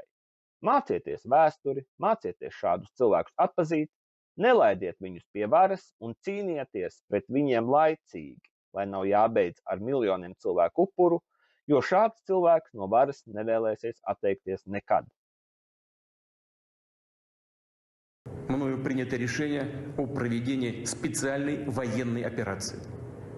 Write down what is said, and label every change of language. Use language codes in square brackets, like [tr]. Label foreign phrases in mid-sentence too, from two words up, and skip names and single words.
[lv] Mācieties vēsturi, mācieties šādus cilvēkus atpazīt, nelaidiet viņus pie varas un cīnieties pret viņiem laicīgi, lai nav jābeidz ar miljoniem cilvēku upuru, jo šāds cilvēks no varas nevēlēsies atteikties nekad. [ru] Мною принято решение о проведении специальной военной операции.